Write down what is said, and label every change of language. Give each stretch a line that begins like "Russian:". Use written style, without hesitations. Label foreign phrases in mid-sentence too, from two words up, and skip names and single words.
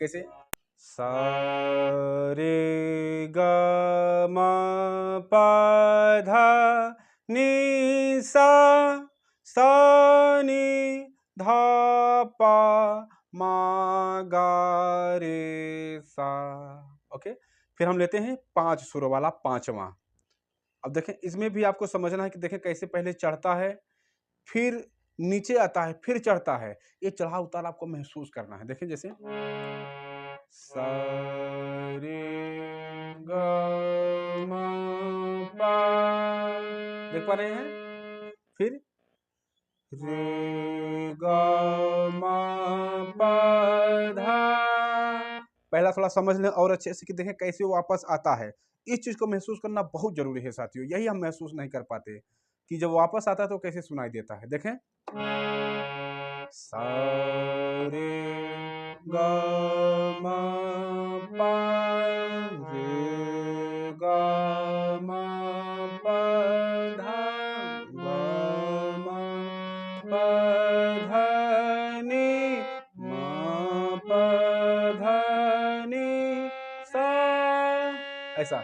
Hindi: कैसे? सा रे ग म प ध नि सा नि ध प म ग रे सा। ओके, फिर हम लेते हैं 5 सुरों वाला पांचवा। अब देखें, इसमें भी आपको समझना है कि देखें कैसे पहले चढ़ता है, फिर नीचे आता है, फिर चढ़ता है। ये चढ़ाव उतार आपको महसूस करना है। देखें जैसे सा रे ग म प, देख पा रहे हैं? फिर रे ग म प ध। पहला थोड़ा समझ लें और अच्छे से कि देखें कैसे वो वापस आता है। इस चीज को महसूस करना बहुत जरूरी है साथियों। यही हम महसूस नहीं कर पाते कि जब वापस आता है तो कैसे सुनाई देता है। देखें सा रे ग म प रे ग म प ध ग म प ध नि म प ध नि सा, ऐसा।